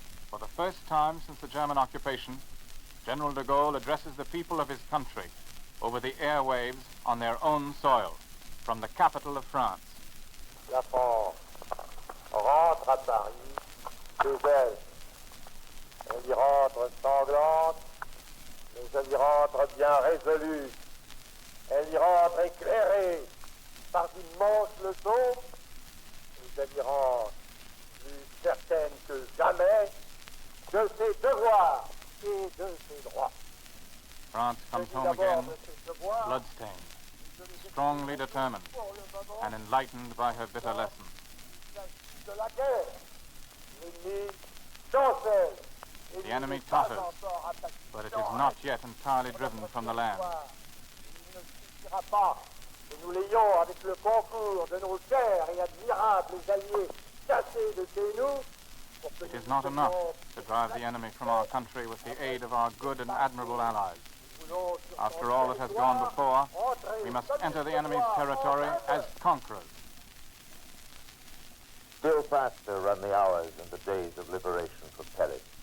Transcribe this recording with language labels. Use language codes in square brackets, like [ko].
[en] For the first time since the German occupation, General de Gaulle addresses the people of his country over the airwaves on their own soil, from the capital of France. [fr] La France rentre à Paris chez elle. Elle y rentre sanglante, mais elle y rentre bien résolue. Elle y rentre éclairée par d'immenses leçons, mais elle y rentre plus certaine que jamais de ses devoirs et de ses droits. [en] France comes home again, bloodstained, strongly determined, and enlightened by her bitter lessons. [fr] De la guerre, l'ennemi chancelle. [en] The enemy totters, but it is not yet entirely driven from the land. [fr] Il ne suffira pas que nous l'ayons avec le concours de nos chers et admirables alliés chassés de chez nous. [en] It is not enough to drive the enemy from our country with the aid of our good and admirable allies. After all that has gone before, we must enter the enemy's territory as conquerors. Still faster run the hours and the days of liberation for Paris.